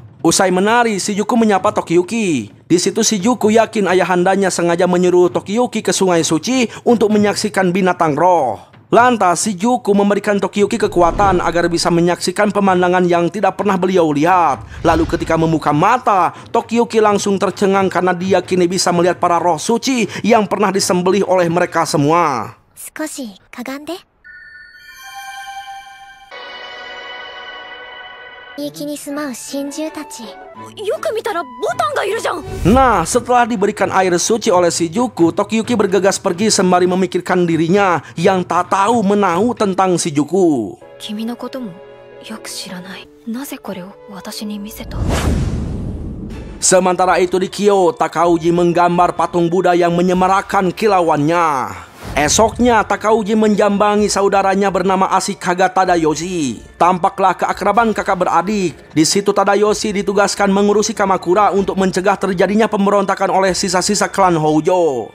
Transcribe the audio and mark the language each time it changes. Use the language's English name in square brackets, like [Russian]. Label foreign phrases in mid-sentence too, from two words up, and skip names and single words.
[Indonesian] Usai menari, Shijuku menyapa Tokiyuki. Di situ Shijuku yakin ayahandanya sengaja menyuruh Tokiyuki ke Sungai Suci untuk menyaksikan binatang roh. Lantas Shijuku memberikan Tokiyuki kekuatan agar bisa menyaksikan pemandangan yang tidak pernah beliau lihat. Lalu ketika membuka mata, Tokiyuki langsung tercengang karena dia kini bisa melihat para roh suci yang pernah disembelih oleh mereka semua. [Japanese] 少しかがんで。息に住まう神獣たち。よく見たらボタンがいるじゃん。 [Indonesian] Nah, setelah diberikan air suci oleh Shijuku, Tokiyuki bergegas pergi sembari memikirkan dirinya yang tak tahu menahu tentang Shijuku. [Japanese] 君のこともよく知らない。なぜこれを私に見せた？ [Indonesian] Sementara itu di Kyo, Takauji menggambar patung Buddha yang menyemarakan kilauannya. Esoknya Takauji menjambangi saudaranya bernama Ashikaga Tadayoshi. Tampaklah keakraban kakak beradik. Di situ Tadayoshi ditugaskan mengurusi Kamakura untuk mencegah terjadinya pemberontakan oleh sisa-sisa klan Houjo.